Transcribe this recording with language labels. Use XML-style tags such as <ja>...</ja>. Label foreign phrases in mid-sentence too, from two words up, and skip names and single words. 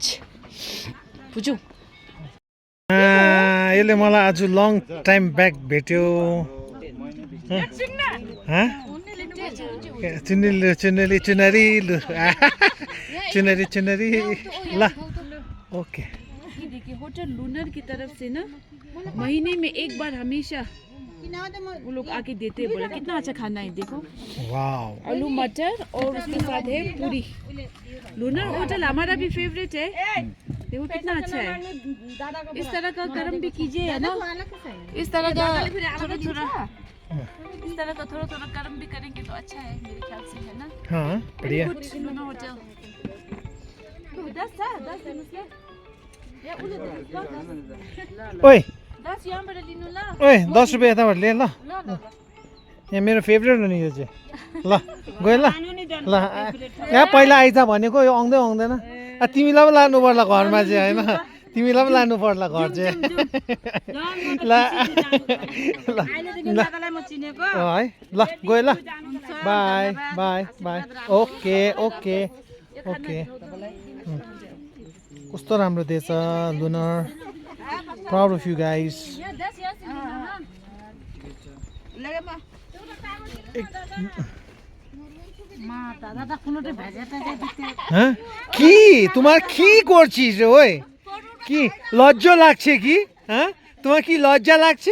<ne>पुजू यसले मलाई आज</ne> <en>long time back</en> <ne>भेट्यो. चुनरी ल ओके.</ne> <hi>देखिए होटल लूनर की तरफ से ना महीने में एक बार हमेशा वो लोग आके देते हैं. बोला कितना अच्छा खाना है. देखो वाओ, आलू मटर और उसके साथ है पूरी. लूनर होटल हमारा भी फेवरेट है. देखो कितना अच्छा है. इस तरह का कर्म भी कीजिए है ना. इस तरह का थोड़ा कर्म भी करेंगे तो अच्छा है मेरे ख्याल से, है ना. हाँ बढ़िया. लूनर होटल 10 ओए</hi> <ne>10 यहाँबाट लिनु ल. ओए 10 रुपियाँ यताबाट ले ल. यहाँ मेरो फेभरेट हो नि यो चाहिँ. ल गयो ल ल. यहाँ पहिला आइज भनेको यो आउँदैन. तिमीलाई पो लानु पर्ला घरमा चाहिँ, होइन तिमीलाई पो लानु पर्ला घर चाहिँ. ल है ल गयो ल.</ne> <en>bye bye bye. okay okay okay.</en> <ne>कस्तो राम्रो देश लुनर.</ne> <en>Proud of you guys.</en> <bn>হ্যাঁ কি তোমার কি করছিস ওই? কি লজ্জা লাগছে কি? হ্যাঁ তোমার কি লজ্জা লাগছে?</bn>